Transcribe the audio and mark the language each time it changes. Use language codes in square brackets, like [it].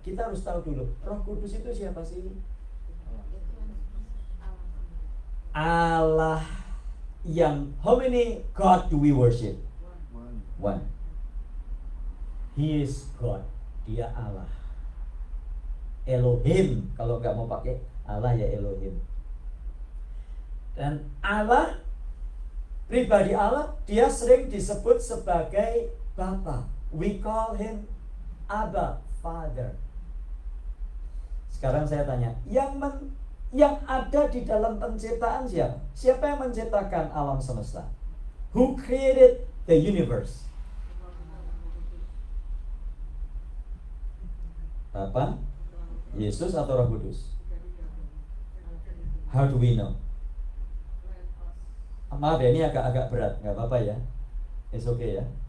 [id] Kita harus tahu dulu, Roh Kudus itu siapa sih? Allah yang, [en] how many God do we worship? One. He is God. [id] Dia Allah. [en] Elohim. [id] Kalau nggak mau pakai Allah ya Elohim. Dan Allah, pribadi Allah, dia sering disebut sebagai Bapa. [en] We call him Abba, Father. [id] Sekarang saya tanya, yang ada di dalam penciptaan siapa? Siapa yang menciptakan alam semesta? [en] Who created the universe? [id] Bapa, Yesus atau Roh Kudus? [en] How do we know? [id] Maaf ya, ini agak berat, nggak apa-apa ya. [en] It's okay ya.